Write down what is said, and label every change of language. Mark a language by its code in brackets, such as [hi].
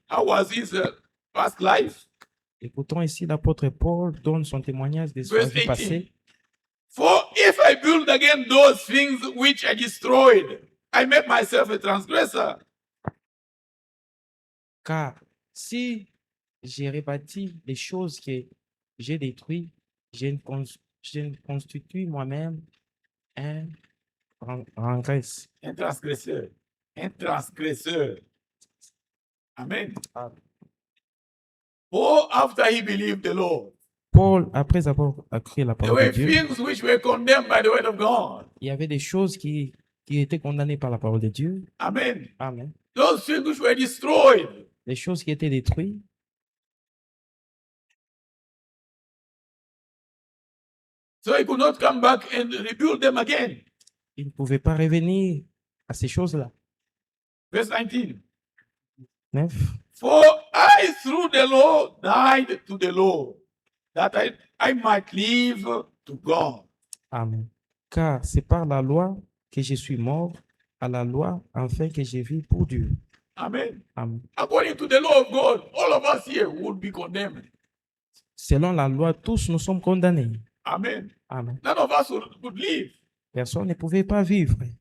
[en] How was his past life? [fr] Écoutons ici l'apôtre Paul donne son témoignage de sa [en] Verse [fr] vie 18. passée. [en] For if I build again those things which I destroyed, I make myself a transgressor. [fr] Car si j'ai rebâti les choses que j'ai détruites, je ne constitue moi-même un rengresse. Un transgresseur. Un transgresseur. Amen. Amen. [en] For after he believed the Lord, [fr] Paul, après avoir cru la [en] there [fr] parole de [en] were [fr] Dieu, [en] things which were condemned by the word of God. [fr] il y avait des choses qui étaient condamnées par la parole de Dieu. Amen. Amen. [en] Those things which were destroyed. [fr] Les choses qui étaient détruites, [en] So he could not come back and rebuild them again. [fr] il ne pouvait pas revenir à ces choses-là. [en] Verse 19. 9. For I through the law died to the law, that I might live to God. Amen. [fr] Car c'est par la loi que je suis mort à la loi, afin que je vis pour Dieu. Amen. Amen. [en] According to the law of God, all of us here would be condemned. [fr] Selon la loi, tous nous sommes condamnés. Amen. Amen. [en] None of us would live. [fr] Personne ne pouvait pas vivre.